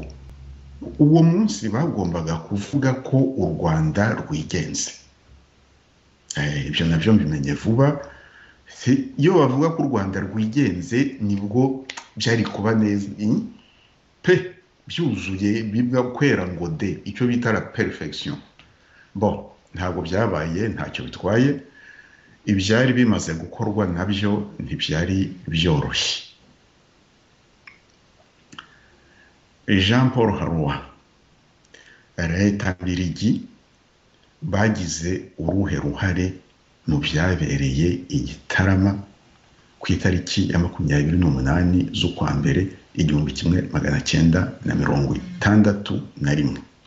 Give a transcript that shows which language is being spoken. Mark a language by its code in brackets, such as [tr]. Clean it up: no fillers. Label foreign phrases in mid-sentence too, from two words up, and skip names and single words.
[rw] Uwo munsi bagombaga kuvuga ko u Rwanda rwigenze. Ibyo nabyo mbimenye vuba. Iyo bavuga ko u Rwanda rwigenze nibwo byari kuba neza pe byuzuye bibwa kwera ngo de icyo bita [fr] la perfection. [rw] Bon, ntabwo byabaye, ntacyo bitwaye. Ibyari bimaze gukorwa nabyo ntibyari byoroshye. Jean Paul Haroua, leta mbirigi bagize uruhe ruhare mu byabereye i Gitarama ku itariki ya 28 z'ukwa mbere 1961.